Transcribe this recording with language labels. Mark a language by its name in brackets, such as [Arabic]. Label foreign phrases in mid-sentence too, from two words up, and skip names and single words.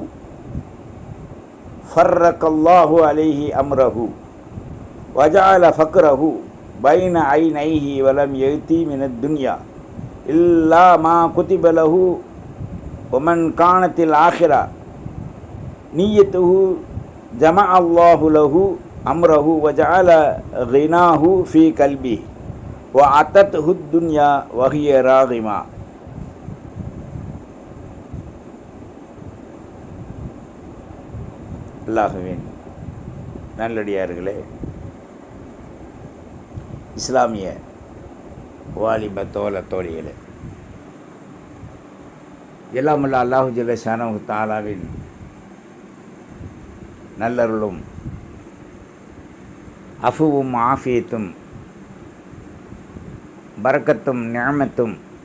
[Arabic] فرق الله عليه أمره وجعل فقره بين عينيه ولم يأتي من الدنيا إلا ما كتب له. ومن كانت الآخرة نيته جمع الله له أمره وجعل غناه في قلبه وأتته الدنيا وهي راغمة. [Tamil] அல்லாஹுவின் நல்லடியார்களே, இஸ்லாமிய வாலிப தோழ தோழிகளே, எல்லாமுள்ள [Arabic] الله جل شأنه [Tamil] தஆலாவின் நல்லருளும் அஃபுவும் ஆஃபியத்தும் பரக்கத்தும் நிஅமத்தும்